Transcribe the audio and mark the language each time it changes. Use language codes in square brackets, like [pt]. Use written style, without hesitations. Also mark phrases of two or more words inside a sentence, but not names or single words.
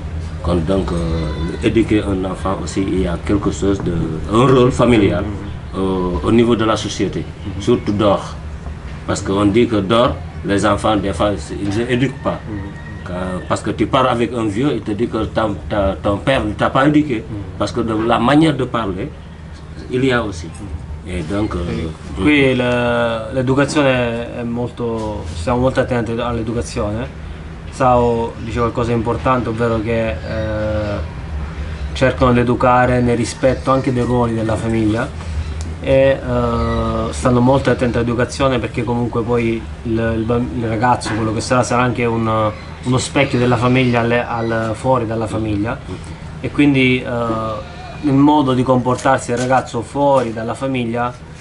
[fr] Donc éduquer un enfant aussi, il y a quelque chose un rôle familial au niveau de la société, surtout dehors. Parce qu'on dit que dehors, les enfants des fois ils ne éduquent pas. Parce que tu pars avec un vieux, il te dit que ton père ne t'a pas éduqué. Parce que de la manière de parler, il y a aussi. E donc, [it] qui l'educazione è molto, stiamo molto attenti all'educazione. Sao dice qualcosa di importante, ovvero che cercano di educare nel rispetto anche dei ruoli della famiglia, e stanno molto attenti all'educazione, perché comunque poi il ragazzo, quello che sarà anche uno specchio della famiglia fuori dalla famiglia, e quindi il modo di comportarsi del ragazzo fuori dalla famiglia